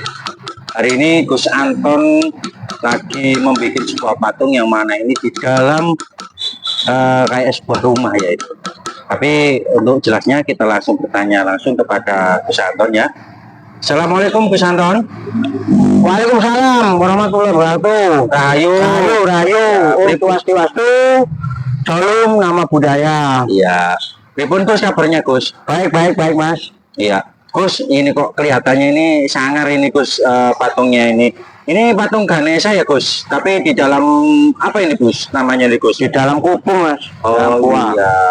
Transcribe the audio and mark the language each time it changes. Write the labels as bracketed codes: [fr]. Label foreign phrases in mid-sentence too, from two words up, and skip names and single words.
[id] Hari ini Gus Anton lagi membuat sebuah patung yang mana ini di dalam kayak sebuah rumah ya itu. Tapi untuk jelasnya kita langsung bertanya langsung kepada Gus Anton ya. [ar] السلام عليكم Gus Anton. وعليكم السلام ورحمة الله وبركاته. [id] Rahayu. Wastu. Salam nama budaya. Iya. Pripun Gus kabarnya Gus? Baik Mas. Iya. Gus, ini kok kelihatannya ini sangar ini Gus, patungnya ini. Ini patung Ganesha ya Gus. Tapi di dalam apa ini Gus? Namanya nih Gus? Di dalam kupung Mas. Oh iya.